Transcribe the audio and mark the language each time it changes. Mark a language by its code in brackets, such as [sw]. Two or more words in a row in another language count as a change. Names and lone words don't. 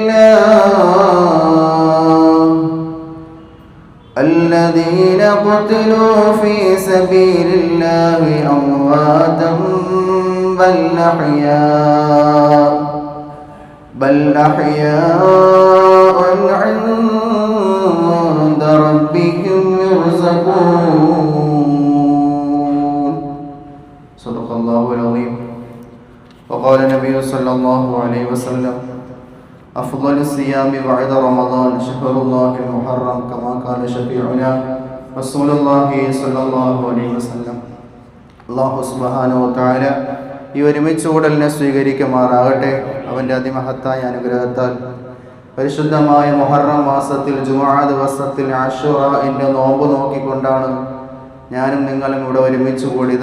[ar] الله أمواتا بل أحياء عند ربهم يرزقون. صدق الله العظيم. وقال النبي صلى الله عليه وسلم: أفضل الصيام بعد رمضان شهر الله المحرم، كما قال شفيعنا رسول الله صلى الله عليه وسلم. الله سبحانه وتعالى [ml] ഈ ഒരുമിച്ച് കൂടലിനെ സ്വീകരിക്കുമാറാകട്ടെ. അവൻ്റെ അതിമഹത്തായ അനുഗ്രഹത്താൽ പരിശുദ്ധമായ മുഹറം മാസത്തിൽ ജുമുഅ ദിവസത്തിൽ ആശൂറയുടെ നോമ്പ് നോക്കിക്കൊണ്ടാണ് ഞാനും നിങ്ങളും ഇവിടെ ഒരുമിച്ച് കൂടിയത്.